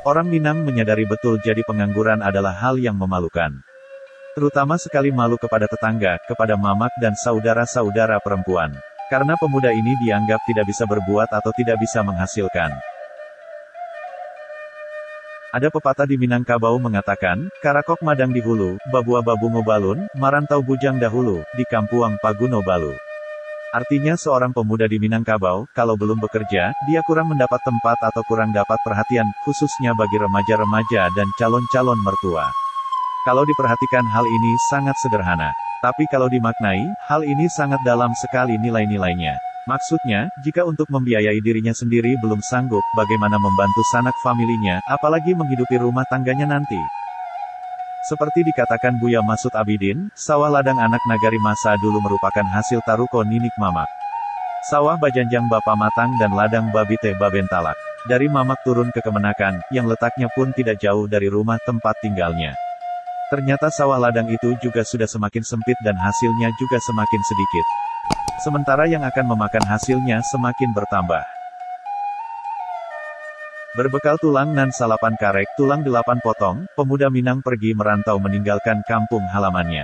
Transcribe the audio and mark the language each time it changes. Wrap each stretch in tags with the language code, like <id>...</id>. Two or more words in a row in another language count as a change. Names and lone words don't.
<id>Orang Minang menyadari betul jadi pengangguran adalah hal yang memalukan. Terutama sekali malu kepada tetangga, kepada mamak dan saudara-saudara perempuan. Karena pemuda ini dianggap tidak bisa berbuat atau tidak bisa menghasilkan. Ada pepatah di Minangkabau mengatakan,</id> <min>karakok madang di hulu, babua babungo balun, marantau bujang dahulu, di kampuang paguno balu.</min> <id>Artinya seorang pemuda di Minangkabau, kalau belum bekerja, dia kurang mendapat tempat atau kurang dapat perhatian, khususnya bagi remaja-remaja dan calon-calon mertua. Kalau diperhatikan hal ini sangat sederhana. Tapi kalau dimaknai, hal ini sangat dalam sekali nilai-nilainya. Maksudnya, jika untuk membiayai dirinya sendiri belum sanggup, bagaimana membantu sanak familinya, apalagi menghidupi rumah tangganya nanti. Seperti dikatakan Buya Masud Abidin, sawah ladang anak nagari masa dulu merupakan hasil taruko ninik mamak.</id> <min>Sawah bajanjang bapa matang dan ladang babi teh babentalak.</min> <id>Dari mamak turun ke kemenakan, yang letaknya pun tidak jauh dari rumah tempat tinggalnya. Ternyata sawah ladang itu juga sudah semakin sempit dan hasilnya juga semakin sedikit. Sementara yang akan memakan hasilnya semakin bertambah. Berbekal</id> <min>tulang nan salapan karek,</min> <id>tulang 8 potong, pemuda Minang pergi merantau meninggalkan kampung halamannya.</id>